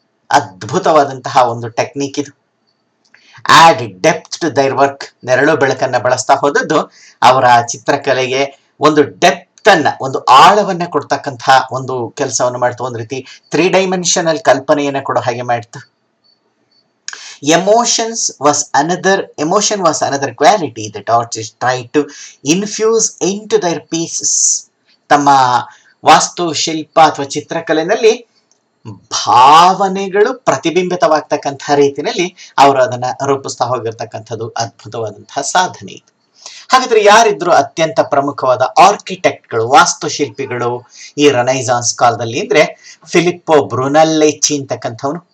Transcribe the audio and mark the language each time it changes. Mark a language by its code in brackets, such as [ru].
[kn] ಅದ್ಭುತವಾದಂತಹ ಒಂದು ಟೆಕ್ನಿಕ್ ಇದು. [en] add depth to their work, [kn] ನೆರಳು ಬೆಳಕನ್ನ ಬಳಸ್ತಾ ಹೋದದ್ದು ಅವರ ಚಿತ್ರಕಲೆಗೆ ಒಂದು ಡೆಪ್ತ್ ಅನ್ನ, ಒಂದು ಆಳವನ್ನ ಕೊಡ್ತಕ್ಕಂಥ ಒಂದು ಕೆಲಸವನ್ನು ಮಾಡ್ತು. ಒಂದು ರೀತಿ 3 ಡೈಮೆನ್ಷನಲ್ ಕಲ್ಪನೆಯನ್ನ ಕೊಡೋ ಹಾಗೆ ಮಾಡ್ತು. [en] Emotion was another quality that artists tried to infuse into their pieces. [kn] ತಮ್ಮ ವಾಸ್ತು ಶಿಲ್ಪ ಅಥವಾ ಚಿತ್ರಕಲೆಯಲ್ಲಿ ಭಾವನೆಗಳು ಪ್ರತಿಬಿಂಬಿತವಾಗ್ತಕ್ಕಂಥ ರೀತಿಯಲ್ಲಿ ಅವರು ಅದನ್ನ ರೂಪಿಸ್ತಾ ಹೋಗಿರ್ತಕ್ಕಂಥದ್ದು ಅದ್ಭುತವಾದಂತಹ ಸಾಧನೆ ಇದು. ಹಾಗಾದ್ರೆ ಯಾರಿದ್ರು ಅತ್ಯಂತ ಪ್ರಮುಖವಾದ ಆರ್ಕಿಟೆಕ್ಟ್ಗಳು, ವಾಸ್ತುಶಿಲ್ಪಿಗಳು ಈ ರೆನೈಸಾನ್ಸ್ ಕಾಲದಲ್ಲಿ ಅಂದ್ರೆ ಫಿಲಿಪ್ಪೋ ಬ್ರುನಲ್ಲೆಚ್ಚಿ ಅಂತಕ್ಕಂಥವನು.